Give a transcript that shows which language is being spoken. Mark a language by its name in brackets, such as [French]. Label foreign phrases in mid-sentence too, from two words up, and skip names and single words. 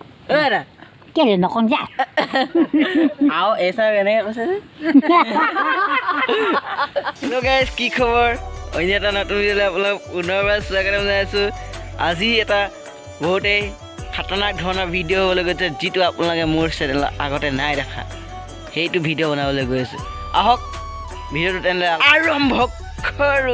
[English] Ora. Kira nak konja. Ao esa gane kose. Hello guys, [Assamese] কি খবৰ? অন্য এটা নতুন ভিডিঅ'লৈ আপোনালোক পুনৰবাৰ স্বাগতম জনাইছোঁ। আজি এটা বহুতেই খাতৰনাক ধৰণৰ ভিডিঅ' হ'বলৈ গৈছে যিটো আপোনালোকে মোৰ চেনেলত আগতে নাই দেখা। সেইটো ভিডিঅ' বনাবলৈ গৈ আছোঁ। আহক ভিডিঅ'টো তেনেহ'লে আৰম্ভ কৰোঁ।